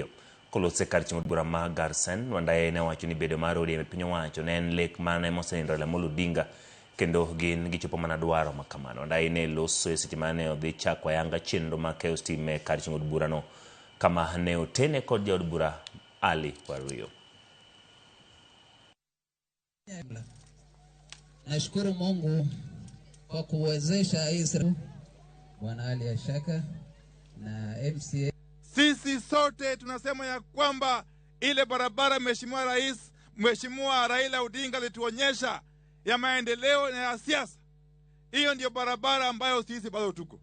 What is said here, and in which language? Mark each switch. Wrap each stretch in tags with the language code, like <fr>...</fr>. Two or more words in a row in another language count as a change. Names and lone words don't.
<luo>Kolose kar chimo bura mar Garsen, Wandai ne wacho ni bedo mar ODM e piny owacho ne en lek mane mosenindo Raila Amolo Odinga kendo gin gichopo mana dwaro makamano. Wandai ne loso e seche mane odhi chako ayanga chenro ma keyo stima e kar chimo bura no kama ne otene kod jaod bura Ali Wario.</luo> <sw>Nashukuru Mungu kwa kuwezesha hii Bwana Ali Ashaka na MCA. Sisi sote tunasema ya kwamba ile barabara Mheshimiwa Raila Odinga alituonyesha ya maendeleo na ya siasa, hiyo ndio barabara ambayo sisi bado tuko.</sw>